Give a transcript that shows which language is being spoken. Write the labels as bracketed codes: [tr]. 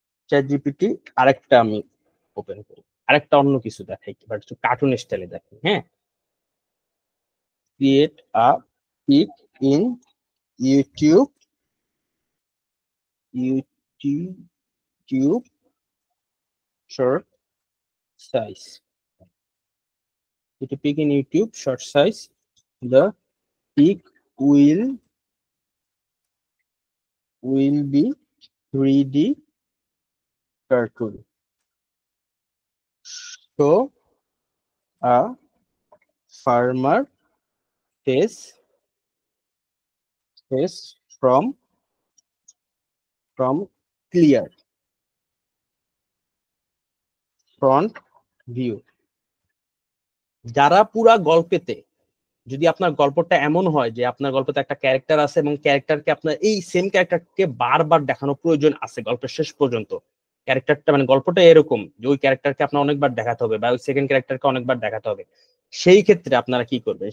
[bn] ChatGPT আরেকটা আমি open করি, আরেকটা অন্য কিছু দেখাই, বাট একটু কার্টুন স্টাইলে দেখাই। [en] হ্যাঁ, create a pick in YouTube YouTube short size. To pick in YouTube short size, the pic will be 3D cartoon. Show a farmer face from clear front view। [bn] যারা পুরা গল্পেতে, যদি আপনার গল্পটা এমন হয় যে আপনার গল্পতে একটা ক্যারেক্টার আছে এবং ক্যারেক্টারকে আপনার এই সেম ক্যারেক্টারকে বারবার দেখানো প্রয়োজন আছে গল্পের শেষ পর্যন্ত, ক্যারেক্টারটা মানে গল্পটা এরকম যে ওই ক্যারেক্টারকে আপনার অনেকবার দেখাতে হবে বা ওই সেকেন্ড ক্যারেক্টারকে অনেকবার দেখাতে হবে, সেই ক্ষেত্রে আপনারা কি করবেন?